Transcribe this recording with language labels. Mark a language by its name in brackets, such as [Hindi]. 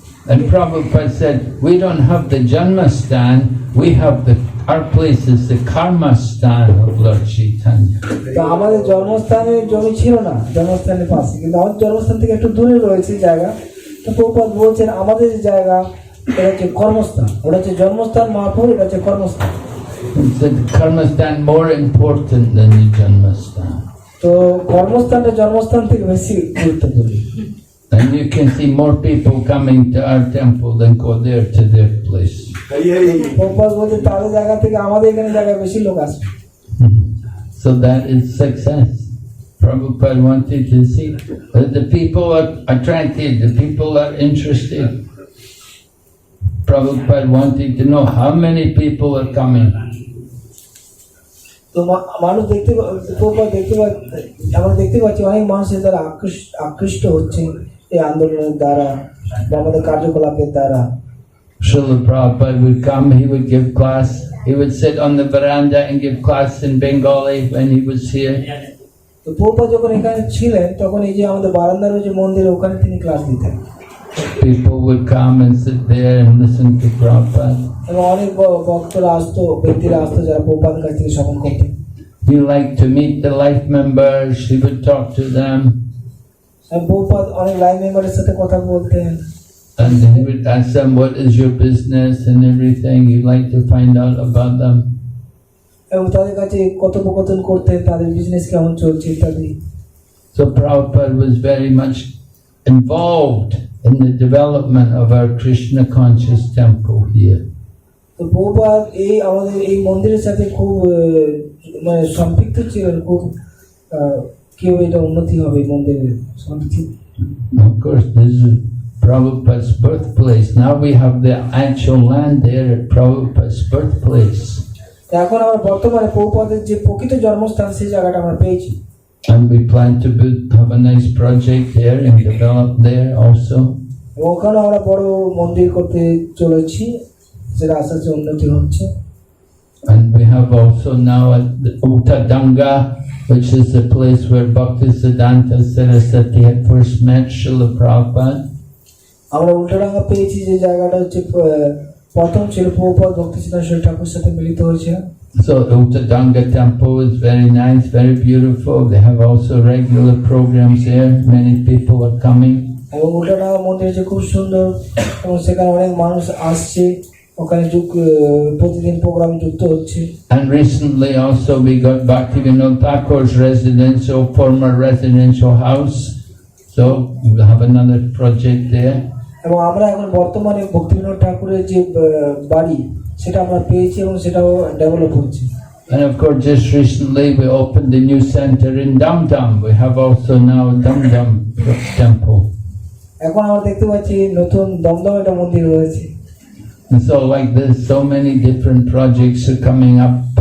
[English] And Prabhupada said, we don't have the Janmastan, we have our place is the Karmastan of Lord Chaitanya. [Bangla] তো আমাদের জন্মস্থানের জমি ছিল না জন্মস্থানের পাশে, কিন্তু আমাদের জন্মস্থান থেকে একটু দূরে রয়েছে জায়গা। তো প্রভুপাদ বলছেন আমাদের যে জায়গা এটা হচ্ছে কর্মস্থান, ওটা হচ্ছে জন্মস্থান মহাপুর, এটা হচ্ছে কর্মস্থান। [English] He said the Karmastan more important than the Janmastan. [Bangla] তো কর্মস্থানটা জন্মস্থান থেকে বেশি গুরুত্বপূর্ণ। [English] And you can see more people coming to our temple than go there to their place. [Bangla] Prabhupada বলছেন তাদের জায়গা থেকে আমাদের এখানে জায়গায় বেশি লোক আসবে। [English] So that is success. Prabhupada wanted to see that the people are attracted, the people are interested. Prabhupada wanted to know how many people are coming. [Bangla] তো মানুষ প্রভুপাদ আমরা দেখতে পাচ্ছি অনেক মানুষের দ্বারা আকৃষ্ট হচ্ছে এই আন্দোলনের দ্বারা বা আমাদের কার্যকলাপের দ্বারা। [English] Srila Prabhupada would come, he would give class, he would sit on the veranda and give class in Bengali when he was here. [Bangla] তো প্রভুপাদ যখন এখানে ছিলেন তখন এই যে আমাদের বারান্দার যে মন্দির, ওখানে তিনি ক্লাস দিতেন। [English] People would come and sit there and listen to Prabhupada. [Bangla] এবং অনেক ভক্তরা আসতো, ব্যক্তিরা আসতো যারা প্রভুপাদের কাছ থেকে শ্রবণ করতেন। [English] He liked to meet the life members, he would talk to them. [Bangla] Prabhupada অনেক লাইন মেম্বারের সাথে কথা বলতেন। [English] And he would ask them, what is your business and everything. He'd like to find out about them. [Bangla] এবং তাদের কাছে কথোপকথন করতেন, তাদের বিজনেস কেমন চলছে ইত্যাদি। [English] So Prabhupada was very much involved in the development of our Krishna conscious temple here. [Bangla] তো প্রভুপাদ আমাদের এই মন্দিরের সাথে খুব মানে সম্পৃক্ত ছিলেন, খুব কেউ এটা উন্নতি হবে এই মন্দিরের সম্পৃক্ত। [English] Of course, this is Prabhupada's birthplace. Now we have the actual land there at Prabhupada's birthplace. [Bangla] এখন আমরা বর্তমানে প্রভুপাদের যে প্রকৃত জন্মস্থান সেই জায়গাটা আমরা পেয়েছি। [English] And we plan to have a nice project there and develop there also. [Bangla] ওখানে আমরা বড় মন্দির করতে চলেছি, যেটা আস্তে আস্তে উন্নতি হচ্ছে। [English] And we have also now at the Uttadanga, which is the place where Bhaktisiddhanta Saraswati had first met Srila Prabhupada. [Bangla] আমরা উল্টাডাঙ্গা পেয়েছি, যে জায়গাটা হচ্ছে প্রথম ছিল প্রভুপাদ ভক্তিসিদ্ধান্ত ঠাকুর সাথে মিলিত হয়েছে। [English] So Uttadanga temple is very nice, very beautiful. They have also regular programs there. Many people are coming. [Bangla] এবং উল্টাডাঙ্গা মন্দির যে খুব সুন্দর এবং সেখানে অনেক মানুষ আসছে, ওখানে প্রতিদিন প্রোগ্রামে যুক্ত হচ্ছে। [English] And recently also we got Bhaktivinoda Thakur's residential, former residential house. So we'll have another project there. [Bangla] এবং আমরা এখন বর্তমানে ভক্তিবিনোদ ঠাকুরের যে বাড়ি সেটা আমরা পেয়েছি এবং সেটাও ডেভেলপ হচ্ছে। [English] And of course, just recently we opened the new center in Dum Dum. We have also now a Dum Dum temple. [Bangla] এখন আমরা দেখতে পাচ্ছি নতুন দমদম একটা মন্দির রয়েছে। [English] And so like this, so many different projects are coming up.